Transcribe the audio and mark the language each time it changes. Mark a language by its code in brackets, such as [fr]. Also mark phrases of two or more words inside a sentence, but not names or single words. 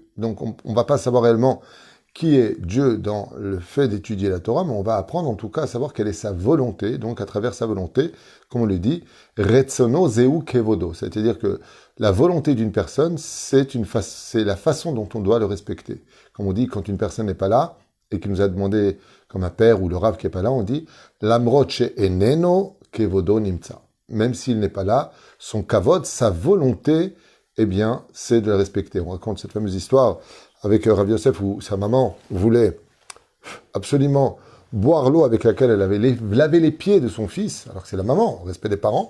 [fr] Donc on ne va pas savoir réellement qui est Dieu dans le fait d'étudier la Torah, mais on va apprendre en tout cas à savoir quelle est sa volonté. Donc à travers sa volonté, comme on le dit, [he] רצונו זהו כבודו, [fr] c'est-à-dire que la volonté d'une personne, c'est la façon dont on doit le respecter. Comme on dit, quand une personne n'est pas là, et qui nous a demandé, comme un père ou le rav qui n'est pas là, on dit [he] למרות שאינו כבודו נמצא. [fr] Même s'il n'est pas là, son kavod, sa volonté, eh bien, c'est de le respecter. On raconte cette fameuse histoire avec Rav Yosef où sa maman voulait absolument boire l'eau avec laquelle elle avait lavé les pieds de son fils, alors que c'est la maman, au respect des parents.